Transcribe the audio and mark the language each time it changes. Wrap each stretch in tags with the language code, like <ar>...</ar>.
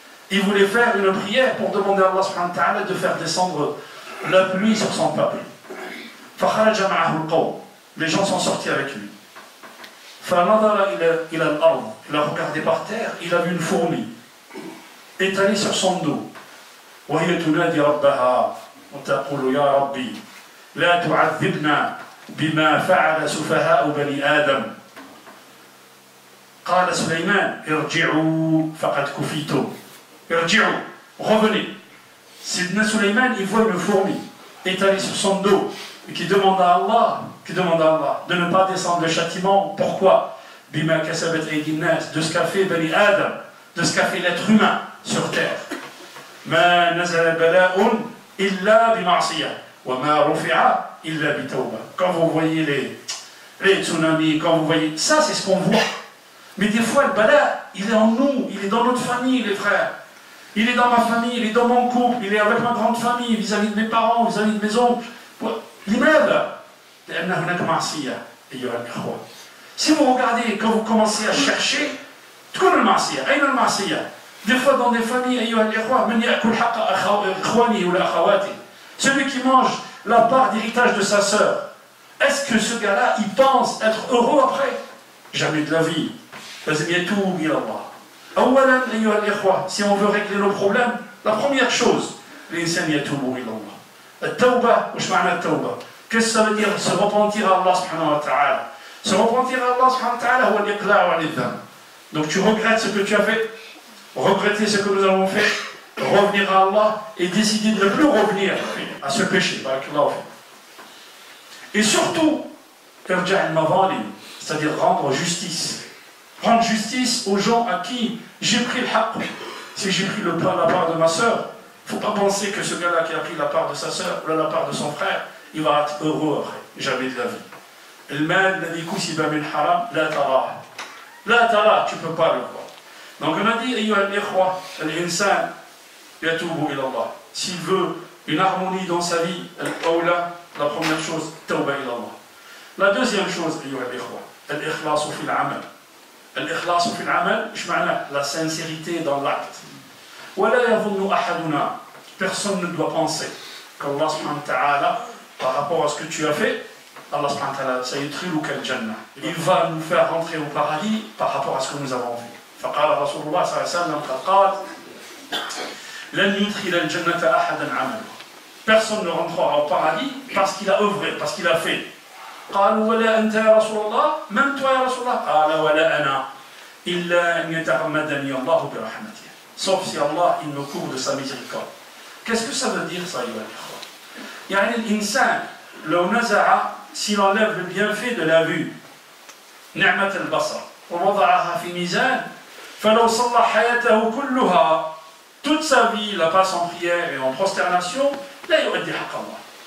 <fr>Il voulait faire une prière pour demander à Allah subhanahu wa ta'ala de faire descendre la pluie sur son peuple.</fr> <ar>Fakharaja ma'ahu al-qawm.</ar> <fr>Les gens sont sortis avec lui.</fr> <ar>Fanadara ila al-ard.</ar> <fr>Il a regardé par terre, il a vu une fourmi étalée sur son dos.</fr> <ar>وهي تنادي ربها وتقول يا ربي لا تعذبنا بما فعل سفهاء بني آدم. قال سليمان ارجعوا فقد كفيتم.</ar> <fr>ارجعوا, revenez. Sidna Sulaiman, il voit une fourmi étalée sur son dos et qui demande à Allah de ne pas descendre le châtiment. Pourquoi?</fr> <ar>Bima kasabat aydin nas,</ar> <fr>de ce qu'a fait Bani Adam, de ce qu'a fait l'être humain sur terre.</fr> <ar>ما نزل بلاء إلا بمعصية وما رفع إلا بتوبة.</ar> <fr>Quand vous voyez les tsunamis, quand vous voyez ça, c'est ce qu'on voit. Mais des fois, le bala, il est en nous, il est dans notre famille, les frères. Il est dans ma famille, il est dans mon couple, il est avec ma grande famille, vis-à-vis de mes parents, vis-à-vis de mes oncles.</fr> <ar>لماذا؟ لأن هناك معصية أيها الإخوة.</ar> <fr>Si vous regardez, quand vous commencez à chercher,</fr> <ar>تكون المعصية. أين المعصية؟</ar> <fr>Des fois dans des familles,</fr> <ar>أيها الإخوة, من يأكل حق إخوانه ولا أخواته.</ar> <fr>Celui qui mange la part d'héritage de sa sœur. Est-ce que ce gars-là, il pense être heureux après? Jamais de la vie.</fr> <ar>لازم يتوب إلى الله. أولا أيها الإخوة,</ar> <fr>si on veut régler nos problèmes, la première chose,</fr> <ar>الإنسان يتوب إلى الله. التوبة, وش معنى التوبة?</ar> <fr>Qu'est-ce que ça veut dire se repentir à Allah subhanahu wa ta'ala? Se repentir à Allah subhanahu wa ta'ala,</fr> <ar>هو الإقلاع عن الذنب.</ar> <fr>Donc tu regrettes ce que tu as fait, regretter ce que nous avons fait, revenir à Allah et décider de ne plus revenir à ce péché. Et surtout, c'est-à-dire rendre justice. Rendre justice aux gens à qui j'ai pris le haqq. Si j'ai pris la part de ma sœur, il ne faut pas penser que ce gars-là qui a pris la part de sa sœur ou la part de son frère, il va être heureux après, jamais de la vie. Le mal,</fr> <ar>الذي كسب من حرام لا تراه. لا تراه,</ar> <fr>tu ne peux pas le voir. Donc on a dit,</fr> <ar>أيها الإخوة, الإنسان يتوب إلى الله.</ar> <fr>S'il veut une harmonie dans sa vie, la première chose,</fr> <ar>توبة إلى الله.</ar> <fr>La deuxième chose,</fr> <ar>أيها الإخوة, الإخلاص في العمل. الإخلاص في العمل, إيش معناه?</ar> <fr>La sincérité dans l'acte.</fr> <ar>ولا يظن أحدنا,</ar> <fr>personne ne doit penser qu'Allah subhanahu wa ta'ala, par rapport à ce que tu as fait, Allah subhanahu wa ta'ala,</fr> <ar>sayudkhiluka al-jannah.</ar> <fr>Il va nous faire rentrer au paradis par rapport à ce que nous avons fait.</fr> <ar>فقال رسول الله صلى الله عليه وسلم قال لن يدخل الجنة أحدا عمله.</ar> <fr>Personne ne rentrera au paradis parce qu'il a œuvré, parce qu'il a fait.</fr> <ar>قالوا ولا أنت يا رسول الله,</ar> <fr>même toi</fr> <ar>يا رسول الله, قال ولا أنا إلا أن يتغمدني الله برحمته.</ar> <fr>Sauf si Allah il me couvre de sa miséricorde. Qu'est-ce que ça veut dire ça,</fr> <ar>أيها الإخوة? يعني الإنسان لو نزع,</ar> <fr>s'il enlève le bienfait de la vue,</fr> <ar>نعمة البصر, ووضعها في ميزان, فلو صلى حياته كلها,</ar> <fr>toute sa vie la passe en prière et en prosternation,</fr> <ar>لا يؤدي حق الله.</ar>